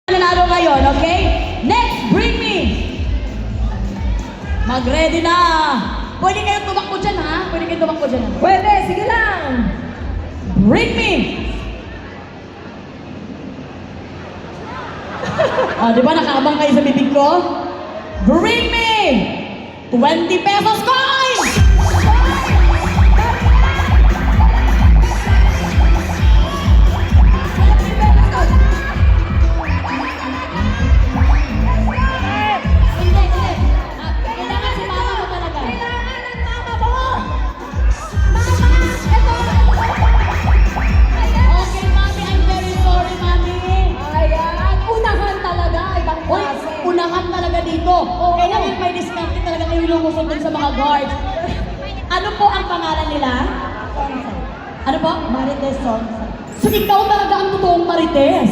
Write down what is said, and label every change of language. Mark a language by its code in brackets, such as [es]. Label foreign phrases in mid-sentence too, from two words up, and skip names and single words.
[tl] Nanalo ngayon, [en] okay? Next, bring me! [tl] Mag-ready na! Pwede kayong tumakbo dyan, ha? Pwede kayong tumakbo dyan, ha? Pwede, sige lang. [en] Bring me! [tl] Di ba nakaabang kayo sa bibig ko? [en] Bring me! 20 pesos coin! [tl] Hindi. Kailangan si mama mo talaga. Kailangan ng mama mo! Mama! Ito! Okay, mami. [en] I'm very sorry, [tl] mami. Ayan, unahan talaga. Ibang Uy, klase. unahan talaga dito. Kailangan may discount talaga kayo lumusot din sa mga guards. Ano po ang pangalan nila? Ano po? Marites Sonsa. So, ikaw talaga ang totoong Marites.